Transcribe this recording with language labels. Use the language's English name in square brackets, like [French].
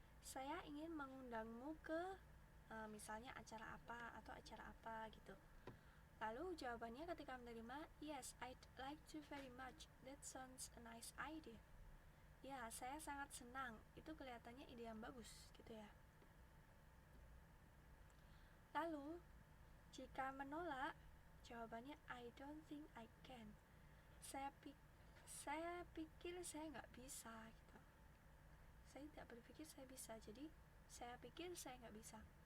[Indonesian] Saya ingin mengundangmu ke misalnya acara apa atau acara apa gitu. Lalu jawabannya ketika menerima, [English] yes, I'd like to very much. That sounds a nice idea. [Indonesian] Ya, saya sangat senang. Itu kelihatannya ide yang bagus gitu ya. Lalu jika menolak, jawabannya [English] I don't think I can. [Indonesian] Saya pikir saya nggak bisa gitu. Saya tidak berpikir saya bisa, jadi saya pikir saya nggak bisa.